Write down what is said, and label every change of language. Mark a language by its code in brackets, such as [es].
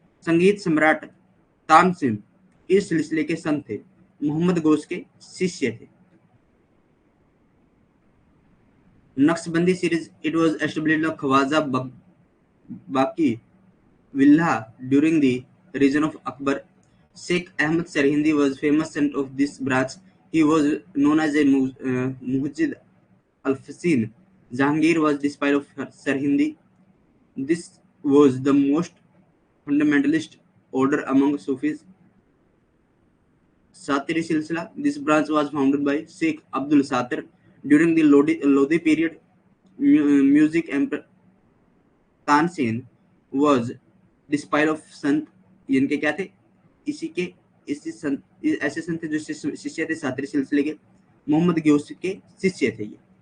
[hi] संगीत सम्राट तानसेन इस सिलसिले के संत थे। मोहम्मद गौस के शिष्य थे। [en] Naqshbandi series, it was established by Khwaja Baqi Billah during the reign of Akbar. Sheikh Ahmad Sarhindi was famous saint of this branch. He was known as a Muhajjid al-Fasin. Jahangir was disciple of Sarhindi. This was the most fundamentalist order among Sufis. Satiri Silsila, this branch was founded by Sheikh Abdul Satir during the Lodi period. Music emperor Tansen was disciple of [hi] संत, इनके क्या थे, इसी के इसी संत, ऐसे संत थे जो शिष्य थे सातरी सिलसिले के। मोहम्मद गौस के शिष्य थे ये।